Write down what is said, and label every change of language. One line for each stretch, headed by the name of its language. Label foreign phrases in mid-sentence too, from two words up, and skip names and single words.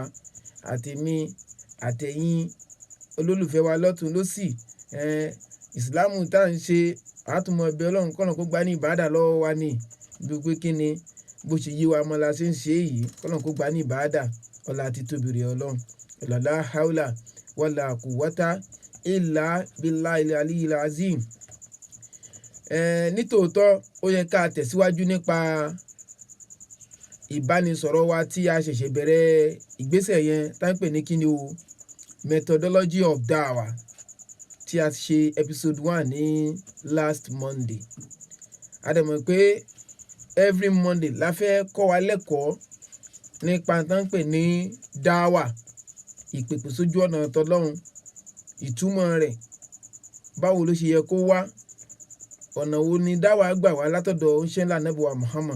Yoruba: Àtèmi àtẹ̀yin olólùfẹ́ wa lọ́tùn lósì, Islam tá à ń ṣe àtúmọ̀ ẹbẹ̀ ọlọ́run kọ́nà kó gbà ní ìbáàdà lọ́wọ́ wa ní ibi pé kí ni bó ṣe yé wa mọ́ la ṣe ń ṣe yìí, kọ́nà kó gbà ní ìbáàdà. Ọlá títóbi rẹ̀ ọlọ́run,
Arabic: لا حول ولا قوة إلا بالله العلي العظيم.
Yoruba: Nítòótọ́ ó yẹ ká tẹ̀síwájú nípa ìbánisọ̀rọ̀ wa tí a ṣẹ̀ṣẹ̀ bẹ̀rẹ̀ ìgbésẹ̀ yẹn tá ń pè ní kíni o,
English: methodology of dawa,
Yoruba: tí a ṣe episode 1 ní
English: last Monday.
Yoruba: A dẹ̀ mọ̀ pé
English: every Monday
Yoruba: la fẹ́ kọ́ wa lẹ́kọ̀ọ́ nípa tá ń pè ní dawa, ìpèpè sójú ọ̀nà tọlọ́run, ìtumọ̀ rẹ̀, báwo ló ṣe yẹ kó wá, ọ̀nà wo ni dáwà gbà wá látọ̀dọ̀ oníṣẹ́ ńlá ànábì wa Muhammad.